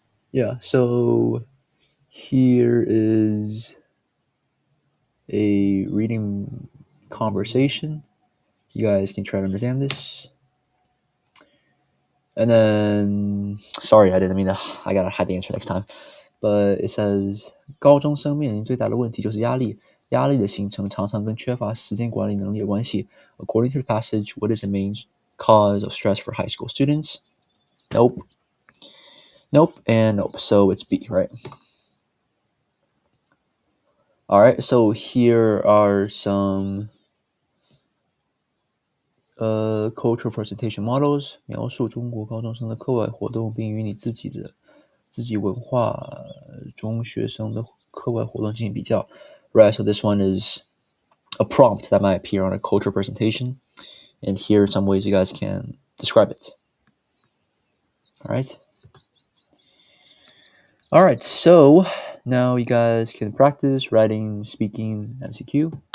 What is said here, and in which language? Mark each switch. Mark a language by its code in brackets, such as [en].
[en] Yeah, so here is a reading conversation. You guys can try to understand this. And then, sorry, I didn't mean to, I gotta hide the answer next time. But it says, [zh] 高中生面临最大的问题就是压力。压力的形成常常跟缺乏时间管理能力有关系。 [en] According to the passage, what is the main cause of stress for high school students? Nope, and nope. So it's B, right? Alright, so here are some cultural presentation models. [zh] 描述中国高中生的课外活动，并与你自己文化中学生的课外活动进行比较。 [en] Right, so this one is a prompt that might appear on a cultural presentation. And here are some ways you guys can describe it. Alright, so now you guys can practice writing, speaking, MCQ.